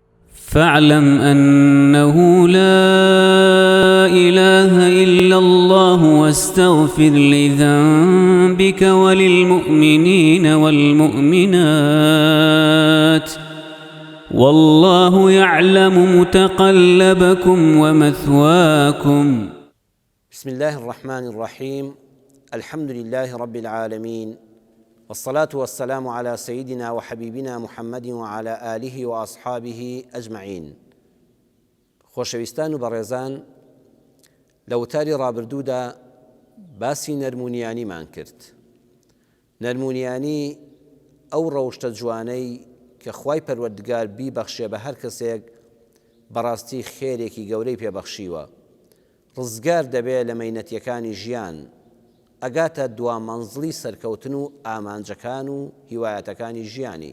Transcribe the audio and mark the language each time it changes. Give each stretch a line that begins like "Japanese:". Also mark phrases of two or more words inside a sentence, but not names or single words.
Arabic: فاعلم أنه لا إله إلا الله واستغفر لذنبك وللمؤمنين والمؤمنات والله يعلم متقلبكم ومثواكم. بسم الله الرحمن الرحيم. الحمد لله رب العالمين، والصلاة والسلام على سيدنا وحبيبنا محمد وعلى آله وأصحابه أجمعين.
Central Kurdish: خۆشەویستان و بەڕێزان، لە وتاری ڕابردوودا باسی نەرمونیانیمان کرد. نەرمونیانی ئەو ڕەوشتە جوانەی کە خوای پەروەردگار بیبەخشێ بە هەر کەسێک بەڕاستی خێرێکی گەورەی پێبەخشیوە، ڕزگار دەبێت لە مەینەتیەکانی ژیان، ئەگاتە دوامەنزڵی سەرکەوتن و ئامانجەکان و هیوایەتەکانی ژیانی.